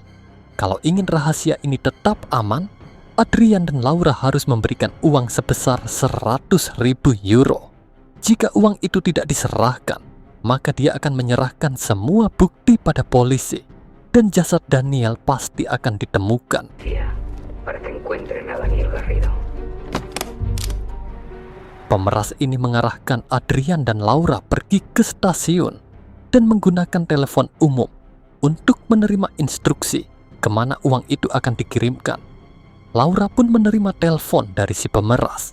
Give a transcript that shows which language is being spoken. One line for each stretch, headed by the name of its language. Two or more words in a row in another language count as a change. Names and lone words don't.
Indonesian: Kalau ingin rahasia ini tetap aman, Adrian dan Laura harus memberikan uang sebesar 100.000 euro. Jika uang itu tidak diserahkan, maka dia akan menyerahkan semua bukti pada polisi dan jasad Daniel pasti akan ditemukan.
Spanish: Para que encuentren a Daniel Garrido.
Indonesian: Pemeras ini mengarahkan Adrian dan Laura pergi ke stasiun dan menggunakan telepon umum untuk menerima instruksi kemana uang itu akan dikirimkan. Laura pun menerima telepon dari si pemeras.